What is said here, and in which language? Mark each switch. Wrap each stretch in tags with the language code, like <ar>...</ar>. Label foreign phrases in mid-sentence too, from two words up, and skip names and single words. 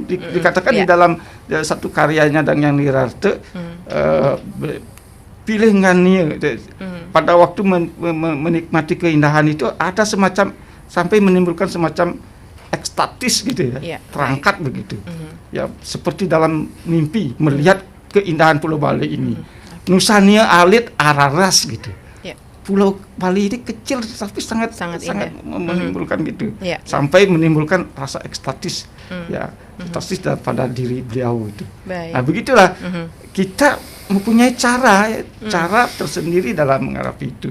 <id>Dikatakan di dalam satu karyanya dan yang Nirarte pilihannya pada waktu menikmati keindahan itu ada semacam sampai menimbulkan semacam ekstatis gitu ya, terangkat begitu. Ya seperti dalam mimpi melihat keindahan Pulau Bali ini.</id> <ban>Nusania alit araras gitu.</ban> <id>Pulau Bali ini kecil tapi sangat menimbulkan gitu. Sampai menimbulkan rasa ekstatis. Ya, ekstatis pada diri beliau itu. Nah, begitulah kita mempunyai cara tersendiri dalam menghadapi itu.</id>